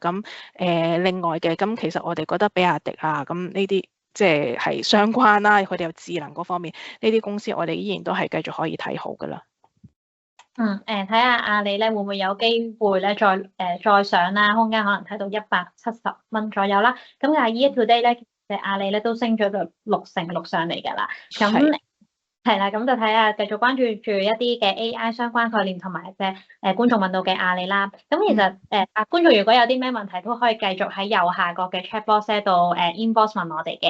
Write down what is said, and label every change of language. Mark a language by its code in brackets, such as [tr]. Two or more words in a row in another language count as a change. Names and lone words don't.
[yue] 咁另外嘅，咁其實我哋覺得比亞迪啊，咁呢啲即係相關啦，佢哋有智能嗰方面呢啲公司，我哋依然都係繼續可以睇好噶啦。睇下阿里咧會唔會有機會咧再上啦，空間可能睇到170蚊左右啦。咁但係 [en] year to date [yue] 咧，其實阿里咧都升咗到6成6上嚟㗎啦。咁係啦，咁就睇下繼續關注住一啲嘅 AI 相關概念同埋嘅觀眾問到嘅阿里啦。咁其實觀眾如果有啲咩問題都可以繼續喺右下角嘅 [en] chat box [yue] 度inbox 問我哋嘅。